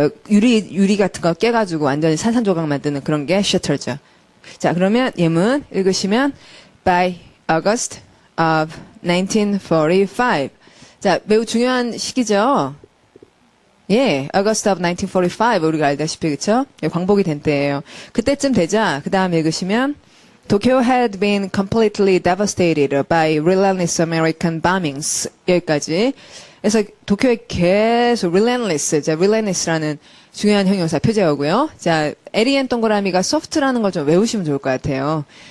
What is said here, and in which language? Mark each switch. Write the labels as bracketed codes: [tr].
[ko] 유리 같은 거 깨가지고 완전히 산산조각 만드는 그런 게 셔터죠. 자, 그러면 예문 읽으시면 [en] by August of 1945. [ko] 자, 매우 중요한 시기죠. 예, August of 1945 우리가 알다시피 그쵸? 예, 광복이 된 때예요. 그때쯤 되자 그 다음 읽으시면 [en] Tokyo had been completely devastated by relentless American bombings. [ko] 여기까지. 그래서 도쿄에 계속 relentless라는 중요한 형용사 표제어고요. 자, 에리엔 동그라미가 soft라는 걸 좀 외우시면 좋을 것 같아요.